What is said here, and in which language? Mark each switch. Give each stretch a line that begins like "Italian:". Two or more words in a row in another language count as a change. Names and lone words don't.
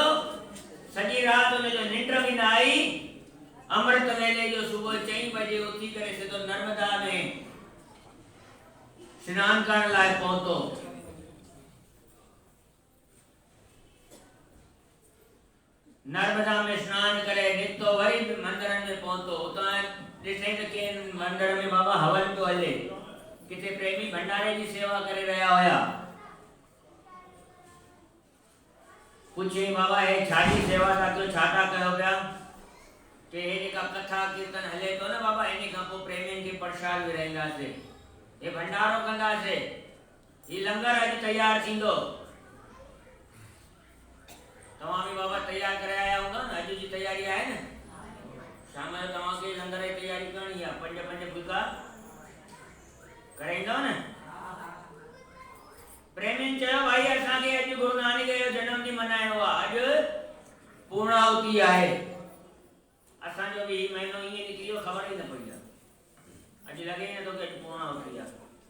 Sindhi: सॼी राति हुनजो निंड बि न आई। अमृत वेले जो सुबुह 4 बजे उथी करे सिधो नर्मदा में सनानु करण लाइ पहुतो। नर्मदा में स्नान करे नितो वरी मंदिर में पहुंचो उतां ॾिसे त के मंदिर में बाबा हवन तो हले किथे प्रेमी भंडारे जी सेवा करे रहा होया पूछे बाबा हे छाजी सेवा था क्यों छाटा कयो पिया के हे जेका कथा कीर्तन हले तो ना बाबा इन खां पोइ प्रेमियुनि खे प्रसाद विराईंदासीं हे भंडारो कंदासीं ही लंगर अॼु तैयार थींदो तव्हां भी बाबा तैयार करे आया हूंदा न अॼु जी तैयारी आहे न शाम जो तव्हांखे लंगर जी तैयारी करणी आहे 5 फुल्का कराईंदव न प्रेमियुनि चयो भाई असांखे अॼु गुरु नानक जो जनमु ॾींहुं मल्हाइणो आहे अॼु पूर्णाहुति आहे असांजो बि ही महीनो ईअं निकिरी वियो ख़बर ई न पई आहे अॼु लॻे ई नथो कि अॼु पूर्णाहुति आहे